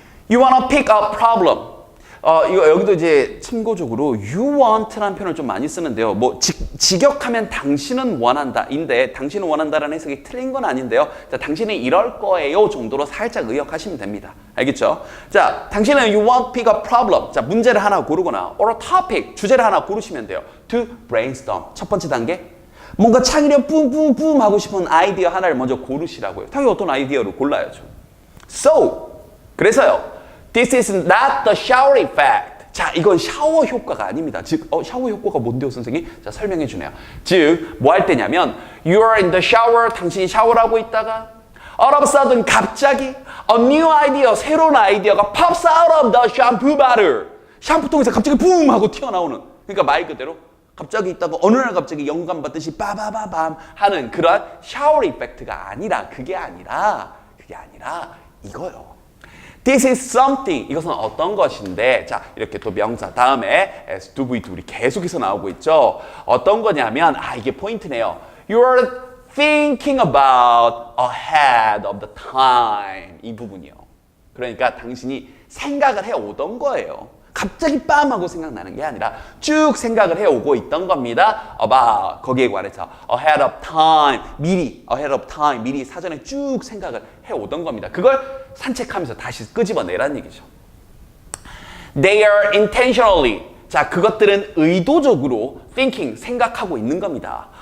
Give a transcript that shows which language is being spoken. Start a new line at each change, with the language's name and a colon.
English: You wanna pick a problem.
Korean: 이거 여기도 이제 참고적으로 you want라는 표현을 좀 많이 쓰는데요. 뭐 직역하면 당신은 원한다인데 당신은 원한다라는 해석이 틀린 건 아닌데요. 자, 당신은 이럴 거예요 정도로 살짝 의역하시면 됩니다. 알겠죠? 자, 당신은
English: you want pick a problem.
Korean: 자, 문제를 하나 고르거나
English: or a topic
Korean: 주제를 하나 고르시면 돼요.
English: To brainstorm.
Korean: 첫 번째 단계. 뭔가 창의력 뿜뿜뿜 하고 싶은 아이디어 하나를 먼저 고르시라고요. 당연히 어떤 아이디어를 골라야죠. So, 그래서요.
English: This is not the shower effect.
Korean: 자, 이건 샤워 효과가 아닙니다. 즉, 샤워 효과가 뭔데요, 선생님? 자, 설명해 주네요. 즉, 뭐 할 때냐면
English: You are in the shower.
Korean: 당신이 샤워를 하고 있다가
English: All of a sudden,
Korean: 갑자기
English: A new idea,
Korean: 새로운 아이디어가
English: pops out of the shampoo bottle.
Korean: 샴푸통에서 갑자기 붐 하고 튀어나오는. 그러니까 말 그대로 갑자기 있다가 어느 날 갑자기 영감 받듯이 빠바바밤 하는 그런 샤워 이펙트가 아니라 그게 아니라 이거요.
English: This is something.
Korean: 이것은 어떤 것인데 자 이렇게 또 명사 다음에 S2V2 우리 계속해서 나오고 있죠. 어떤 거냐면 이게 포인트네요.
English: You are thinking about ahead of the time.
Korean: 이 부분이요. 그러니까 당신이 생각을 해오던 거예요. 갑자기 빰 하고 생각나는 게 아니라 쭉 생각을 해오고 있던 겁니다. about 거기에 관해서
English: ahead of time
Korean: 미리 사전에 쭉 생각을 해오던 겁니다. 그걸 산책하면서 다시 끄집어내라는 얘기죠.
English: They are intentionally
Korean: 자 그것들은 의도적으로
English: thinking
Korean: 생각하고 있는 겁니다.